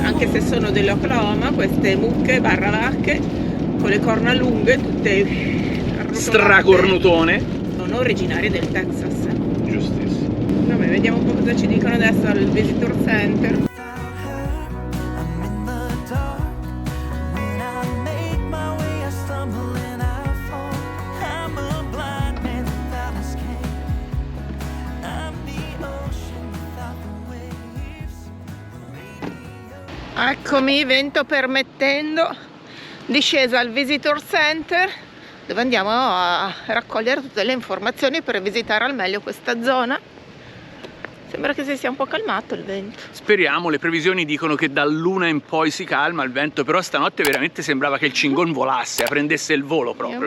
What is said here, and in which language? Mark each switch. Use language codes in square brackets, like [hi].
[it] Anche se sono dell'Oklahoma, queste mucche barra vacche con le corna lunghe, tutte arrotolate, stracornutone. sono originarie del Texas. Giustissimo. Vabbè, vediamo un po' cosa ci dicono adesso al Visitor Center. [en] without her, I'm in the dark. When I make my way, I stumble and I fall. I'm a blind man without escape. I'm the ocean without the waves. [it] Eccomi, vento permettendo, discesa al Visitor Center, dove andiamo a raccogliere tutte le informazioni per visitare al meglio questa zona. Sembra che si sia un po' calmato il vento. Speriamo, le previsioni dicono che dall'una in poi si calma il vento, però stanotte veramente sembrava che il Cingon volasse, prendesse il volo proprio.